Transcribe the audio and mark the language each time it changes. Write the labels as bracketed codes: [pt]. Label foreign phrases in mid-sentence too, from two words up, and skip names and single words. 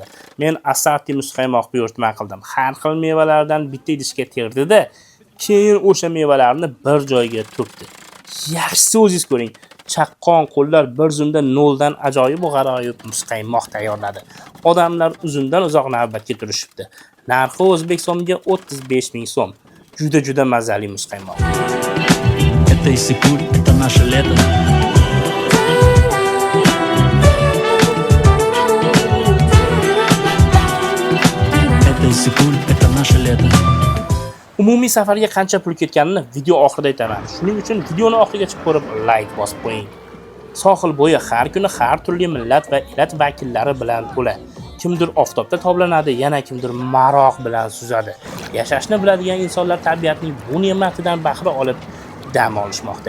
[uz] Men assorti muzqaymoq buyurtma qildim. Har xil mevalardan bitta idishga terdi-da, keyin o'sha mevalarni bir joyga to'kdi. Yaxshisi o'zingiz ko'ring. Chaqqon qo'llar bir zumda noldan ajoyib g'aroyib muzqaymoq tayyorladi. Odamlar uzundan uzoq navbatga turishibdi. Narxi o'zbek so'miga 35 ming so'm. Juda mazali muzqaymoq. [ru] Это Иссык-Куль, это наше лето. Это Иссык-Куль, это наше лето. [uz] Umumiy safarga qancha pul ketganini video oxirida aytaman. Shuning uchun videoni oxirigacha ko'rib like bosib qo'ying. Sohil bo'yi har kuni har turli millat va elat vakillari bilan to'la. Kimdir oftobda toblanadi, yana kimdir maroq bilan suzadi. Yashashni biladigan insonlar tabiatning bu ne'matidan bahra olib dam olishmoqda.